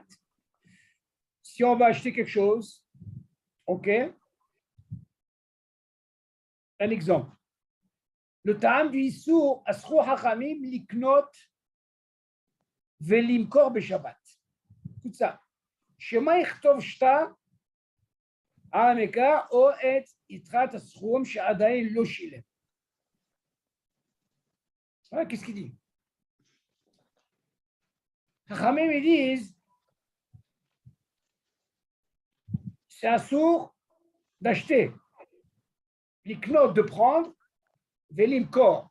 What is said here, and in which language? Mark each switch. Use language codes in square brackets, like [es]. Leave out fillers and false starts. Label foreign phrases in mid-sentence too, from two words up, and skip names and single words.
[fr] Si on va acheter quelque chose, OK? Un exemple. Le ta'am du Issour, [he] אסרו חכמים לקנות ולמכור בשבת. [fr] Écoute ça. [he] שמה יכתוב שטר על המקרא או את יתרת הסכום שעדיין לא שילם. [fr] Qu'est-ce qu'il dit? Chachamim, ils disent, c'est assour d'acheter, l'iknot de prendre, velimkor.